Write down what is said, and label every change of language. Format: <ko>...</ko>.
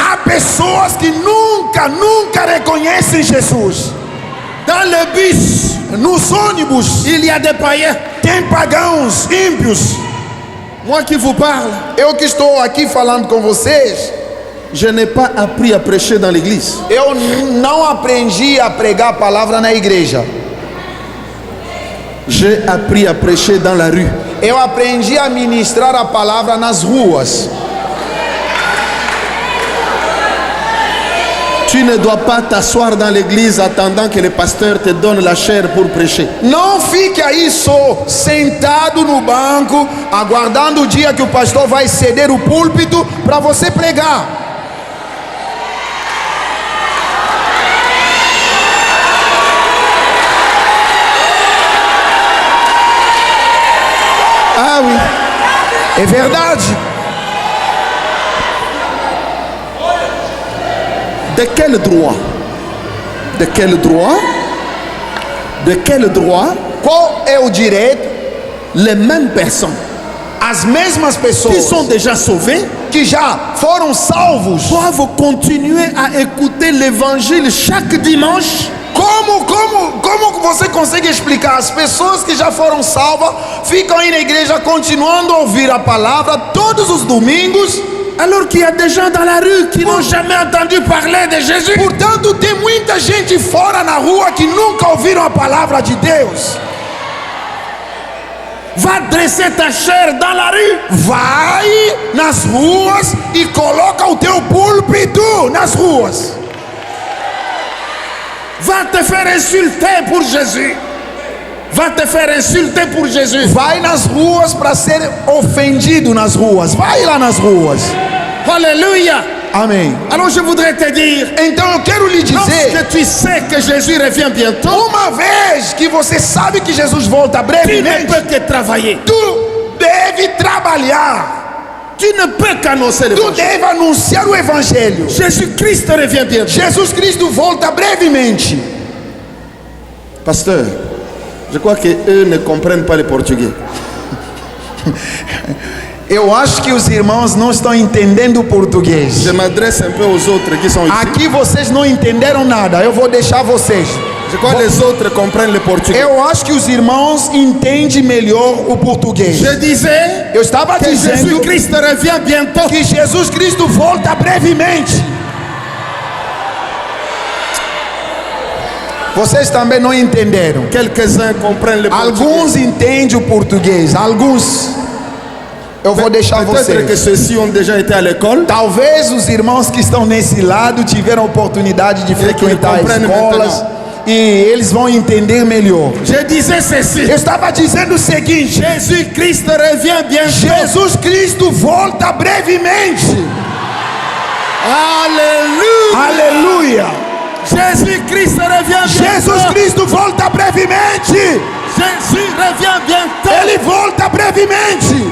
<pt>há pessoas que nunca reconhecem Jesus.</pt> <fr>Dans le bus,</fr> <pt>Nos ônibus</pt> <fr>il y a des païens.</fr> <pt>tem pagãos, ímpios.</pt> <fr>Moi qui vous parle,</fr> <pt>Eu que estou aqui falando com vocês,</pt> <fr>je n'ai pas appris à prêcher dans l'église.</fr> <pt>eu não aprendi a pregar a palavra na igreja.</pt> <fr>J'ai appris à prêcher dans la rue.</fr> <pt>Eu aprendi a ministrar a palavra nas ruas.</pt> <fr>Tu ne dois pas t'asseoir dans l'église attendant que le pasteur te donne la chair pour prêcher.</fr> <pt>Não fique aí só sentado no banco, aguardando o dia que o pastor vai ceder o púlpito para você pregar.</pt> <fr>Ah oui.</fr> <pt>É verdade.</pt> <fr>De quel droit? De quel droit? De quel droit</fr> <pt>Qual é o direito?</pt> <fr>les mêmes personnes</fr> <pt>As mesmas</pt> <fr>qui</fr> <pt>pessoas</pt> <fr>sont déjà sauvées</fr> <pt>que já foram salvos,</pt> <fr>doivent continuer à écouter l'évangile chaque dimanche?</fr> <pt>como você consegue explicar? As pessoas que já foram salvas ficam aí na igreja continuando a ouvir a palavra todos os domingos,</pt> <fr>Alors qu'il y a des gens dans la rue qui n'ont jamais entendu parler de Jésus.</fr> <pt>portanto tem muita gente fora na rua que nunca ouviram a palavra de Deus.</pt> <fr>Va dresser ta chair dans la rue.</fr> <pt>Vai nas ruas e coloca o teu púlpito nas ruas.</pt> <fr>Va te faire insulter pour Jésus. Va te faire insulter pour Jésus.</fr> <pt>Vai nas ruas para ser ofendido nas ruas. Vai lá nas ruas.</pt> <fr>Alléluia.</fr> <pt>Amém.</pt> <fr>Alors je voudrais te dire,</fr> <pt>Então eu quero lhe dizer,</pt> <fr>lorsque tu sais que Jésus revient bientôt,</fr> <pt>uma vez que você sabe que Jesus volta</pt> <fr>tu ne</fr> <pt>brevemente,</pt> <fr>peux que travailler.</fr> <pt>tu deve trabalhar.</pt> <fr>Tu ne peux qu'annoncer</fr> <pt>Tu</pt> <fr>l'évangile.</fr> <pt>deve anunciar o evangelho.</pt> <fr>Jésus-Christ revient bientôt.</fr> <pt>Jesus Cristo volta brevemente.</pt> <fr>Pasteur, je crois qu'eux ne comprennent pas le portugais.</fr> <pt>Eu acho que os irmãos não estão entendendo o português.</pt> <fr>Je m'adresse un peu aux autres qui sont ici.</fr> <pt>Aqui vocês não entenderam nada. Eu vou deixar vocês.</pt> <fr>Je crois que les autres comprennent le portugais.</fr> <pt>Eu acho que os irmãos entendem melhor o português.</pt> <fr>Je disais</fr> <pt>Eu estava</pt> <fr>que</fr> <pt>dizendo</pt> <fr>Jésus-Christ revient bientôt.</fr> <pt>que Jesus Cristo volta brevemente. Vocês também não entenderam.</pt> <fr>Quelques-uns comprennent le portugais.</fr> <pt>Alguns entendem o português. Alguns. Eu vou deixar</pt> <fr>Peut-être que</fr> <pt>vocês.</pt> <fr>ceux-ci ont déjà été à l'école.</fr> <pt>Talvez os irmãos que estão nesse lado tiveram a oportunidade de frequentar compreendem escolas e eles vão entender melhor.</pt> <fr>Je disais ceci.</fr> <pt>Eu estava dizendo o seguinte:</pt> <fr>Jésus-Christ revient bientôt.</fr> <pt>Jesus Cristo volta brevemente.</pt> <fr>Alléluia.</fr> <pt>Aleluia!</pt> <fr>Jésus-Christ revient bientôt.</fr> <pt>Jesus Cristo volta brevemente.</pt> <fr>Jésus revient bientôt.</fr> <pt>Ele volta brevemente.</pt>